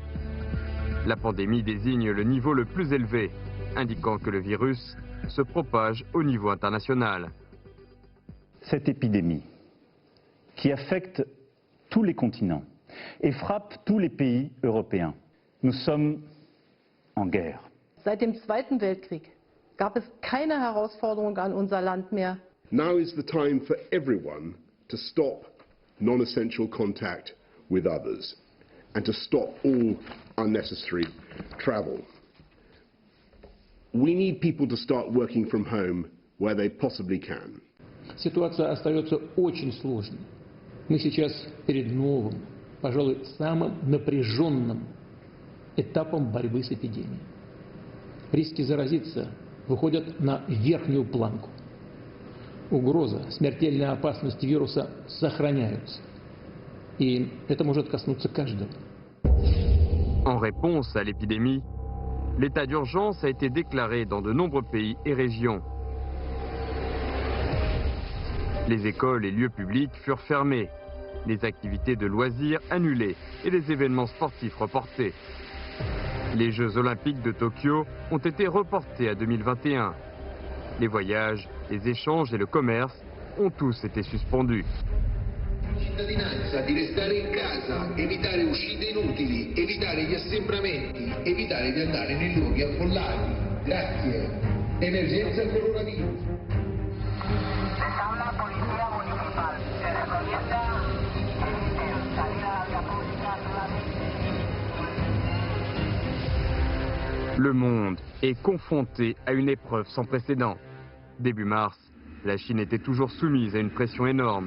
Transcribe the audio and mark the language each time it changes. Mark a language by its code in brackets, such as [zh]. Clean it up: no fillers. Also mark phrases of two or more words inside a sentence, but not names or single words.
[fr] La pandémie désigne le niveau le plus élevé, indiquant que le virus se propage au niveau international. Cette épidémie qui affecte tous les continents et frappe tous les pays européens. Nous sommes en guerre. [de] Seit dem Zweiten Weltkrieg gab es keine Herausforderung an unser Land mehr. [en] Now is the time for everyone to stop non-essential contact with others and to stop all unnecessary travel. We need people to start working from home where they possibly can. [ru] Ситуация остается очень сложной. Мы сейчас перед новым, пожалуй, самым напряженным этапом борьбы с эпидемией. Риски заразиться выходят на верхнюю планку. Угроза, смертельная опасность вируса сохраняются. И это может коснуться каждого. [fr] En réponse à l'épidémie, l'état d'urgence a été déclaré dans de nombreux pays et régions. Les écoles et lieux publics furent fermés, les activités de loisirs annulées et les événements sportifs reportés. Les Jeux olympiques de Tokyo ont été reportés à 2021. Les voyages, les échanges et le commerce ont tous été suspendus. [it] Cittadinanza di restare in casa, evitare uscite inutili, evitare gli assembramenti, evitare di andare nei luoghi affollati. Grazie. Emergenza coronavirus. [fr] Le monde est confronté à une épreuve sans précédent. Début mars, la Chine était toujours soumise à une pression énorme.